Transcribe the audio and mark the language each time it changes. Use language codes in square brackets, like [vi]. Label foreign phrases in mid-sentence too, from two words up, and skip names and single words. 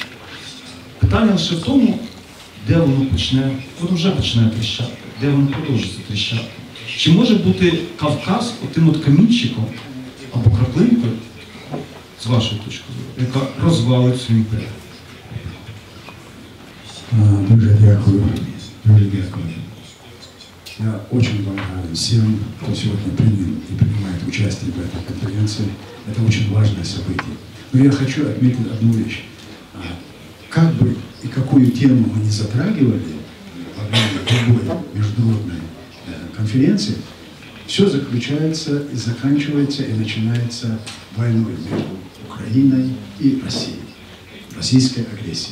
[uk] Питання лише в тому, де воно вже почне тріщати, де воно продовжиться тріщати. Чи може бути Кавказ отим от камінчиком або краплинкою, з вашої точки зору, яка розвалить цю імперію? Дуже дякую. [ru] Я очень благодарен всем, кто сегодня принял и принимает участие в этой конференции. Это очень важное событие. Но я хочу отметить одну вещь. Как бы и какую тему мы не затрагивали во время любой международной конференции, все заключается и заканчивается и начинается войной между Украиной и Россией, российской агрессией.